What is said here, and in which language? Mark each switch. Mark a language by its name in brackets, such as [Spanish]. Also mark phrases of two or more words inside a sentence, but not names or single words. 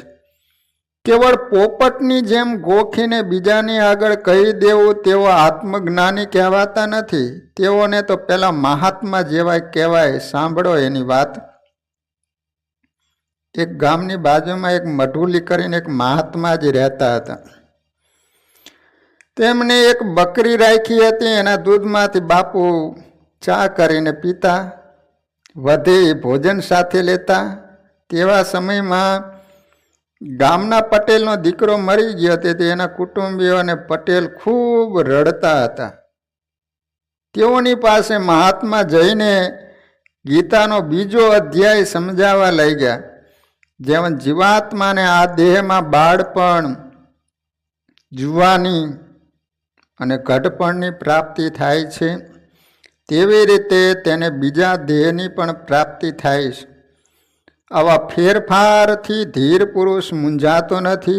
[Gujarati] કેવળ પોપટની જેમ ગોખીને બીજાની આગળ કહી દેવું તેઓ આત્મજ્ઞાની કહેવાતા નથી। તેઓને તો પેલા મહાત્મા જેવા કહેવાય। સાંભળો એની વાત. એક ગામની બાજુમાં એક મઢુલી કરીને એક મહાત્મા જી રહેતા હતા। તેમણે એક બકરી રાખી હતી। એના દૂધમાંથી બાપુ ચા કરીને પીતા, વધી ભોજન સાથે લેતા। તેવા સમયમાં ગામના પટેલનો દીકરો મરી ગયો તેથી એના કુટુંબીઓ અને પટેલ ખૂબ રડતા હતા। તેઓની પાસે મહાત્મા જઈને ગીતાનો બીજો અધ્યાય સમજાવવા લાગ્યા। જેમ જીવાત્માને આ દેહમાં બાળપણ, જુવાની અને ઘડપણની પ્રાપ્તિ થાય છે, તેવી રીતે તેને બીજા દેહની પણ પ્રાપ્તિ થાય છે. આવા ફેરફારથી ધીર પુરુષ મૂંઝાતો નથી.